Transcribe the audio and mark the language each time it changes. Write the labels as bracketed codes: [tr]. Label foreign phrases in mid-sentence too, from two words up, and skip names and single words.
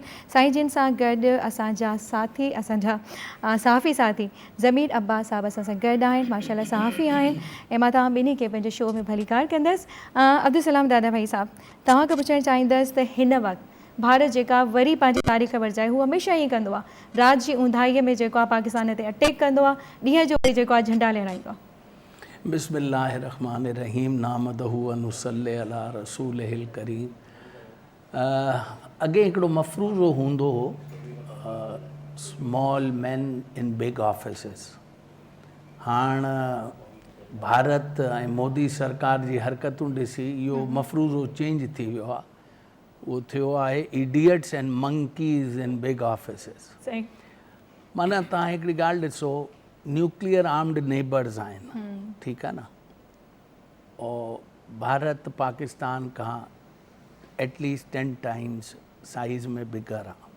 [sd] साईं जिन सां गॾु असांजा साथी असांजा सहाफ़ी साथी ज़मीर अब्बास साहब असां सां गॾु आहिनि, माशाल्लाह सहाफ़ी आहिनि ऐं मां तव्हां ॿिन्ही खे पंहिंजे शो में भली कार कंदसि। अब्दुल सलाम दादा भाई साहब, तव्हांखे पुछणु चाहींदसि त हिन वक़्तु भारत जेका वरी पंहिंजी तारीख़ वरजाए हू हमेशह ईअं कंदो आहे, रात जी ऊंधाईअ में जेको आहे पाकिस्तान ते अटैक कंदो आहे, ॾींहं जो वरी जेको आहे झंडा लहराईंदो आहे। [ar] بسم الله الرحمن الرحيم نحمده و نصلي على رسوله الكريم. [sd] अॻे हिकिड़ो मफ़रूज़ो हूंदो हो, [en] small man in big offices. [sd] हाणे भारत ऐं मोदी सरकार जी हरकतूं ॾिसी इहो मफ़रूज़ो चेंज थी वियो आहे। वो थियो आहे [en] idiots and monkeys in big offices. [sd] सही माना तव्हां हिकिड़ी ॻाल्हि ॾिसो, [en] nuclear armed neighbours [sd] आहिनि, ठीकु आहे न, और भारत पाकिस्तान खां [en] at least 10 times size [sd] में बिगर आहे।